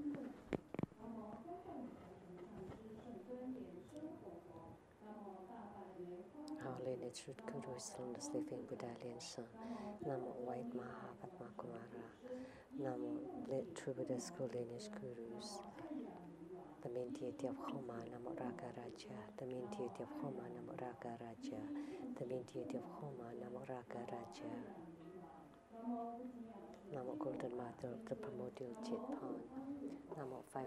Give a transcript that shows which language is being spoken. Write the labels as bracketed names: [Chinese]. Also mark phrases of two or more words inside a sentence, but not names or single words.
[English] Our lineage root guru is Holiness Living Buddha Lian-Sheng. Namo White Maha Padma Kumara. Namo True Buddha School lineage gurus. The main deity of Homa, Namo Ragaraja. The main deity of Homa, Namo Ragaraja. The main deity of Homa, Namo Ragaraja. Namo Golden Mother of the Primordial Chit Pond.